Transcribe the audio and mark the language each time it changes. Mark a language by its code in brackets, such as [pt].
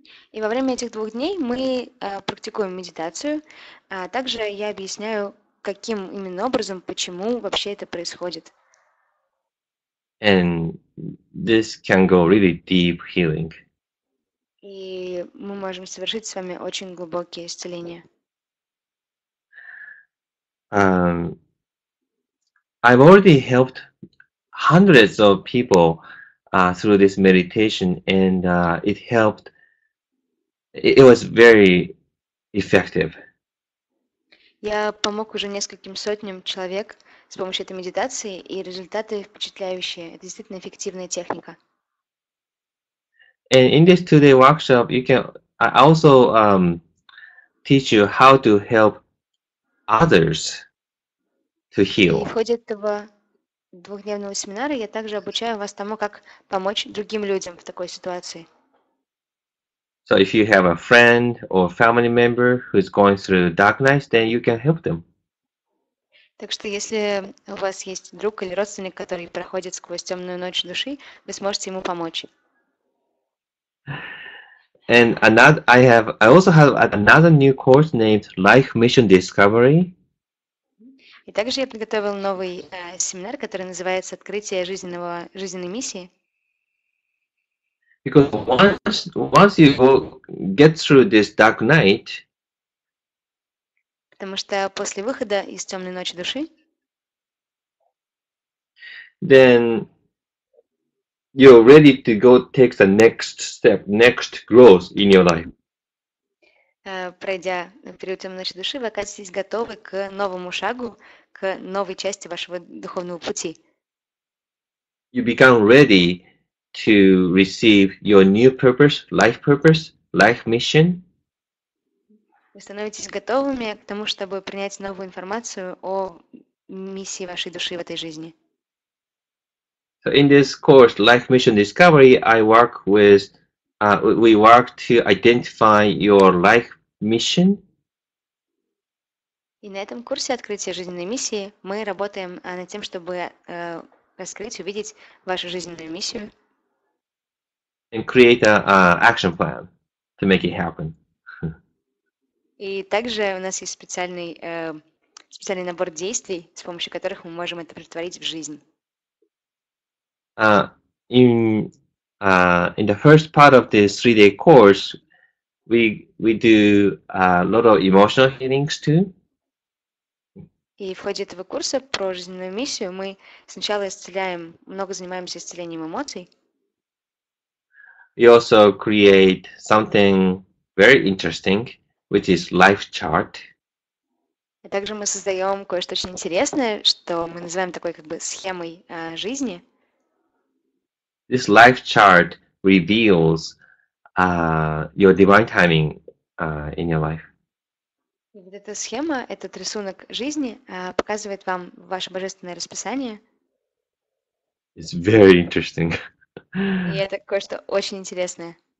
[ru] И во время этих 2 дней мы практикуем медитацию, а также я объясняю, каким именно образом, почему вообще это происходит. [en] And this can go really deep healing. [ru] И мы можем совершить с вами очень глубокие исцеления. [en] I've already helped hundreds of people through this meditation, and it helped. It was very effective. [ru] Я помог уже нескольким сотням человек с помощью этой медитации, и результаты впечатляющие. Это действительно эффективная техника. [en] And in this 2-day workshop, I also teach you how to help others to [ru] И [en] heal. [ru] в ходе этого двухдневного семинара я также обучаю вас тому, как помочь другим людям в такой ситуации. [en] So if you have a friend or family member who's going through dark nights, then you can help them. [ru] Так что если у вас есть друг или родственник, который проходит сквозь темную ночь души, вы сможете ему помочь. [en] And I also have another new course named Life Mission Discovery. [ru] И также я подготовил новый семинар, который называется «Открытие жизненной миссии». [en] Because once you get through this dark night, [ru] Потому что после выхода из темной ночи души [en] then you're ready to go take the next step, next growth in your life. [ru] пройдя период темной ночи души, вы оказываетесь готовы к новому шагу, к новой части вашего духовного пути. [en] You become ready to receive your new purpose, life mission. [ru] Вы становитесь готовыми к тому, чтобы принять новую информацию о миссии вашей души в этой жизни. [en] So in this course, Life Mission Discovery, we work to identify your life mission. [ru] И на этом курсе открытия жизненной миссии мы работаем над тем, чтобы раскрыть, увидеть вашу жизненную миссию. [en] And create an action plan to make it happen. [ru] И также у нас есть специальный набор действий, с помощью которых мы можем это претворить в жизнь. [en] In the first part of this 3-day course, we do a lot of emotional healings too. [ru] И в ходе этого курса про жизненную миссию мы сначала много занимаемся исцелением эмоций. [en] We also create something very interesting, which is life chart. [ru] А также мы создаем кое-что очень интересное, что мы называем такой как бы схемой жизни. [en] This life chart reveals your divine timing in your life. [ru] И вот эта схема, этот рисунок жизни показывает вам ваше божественное расписание. [en] It's very interesting. [ru] И это кое-что очень интересное.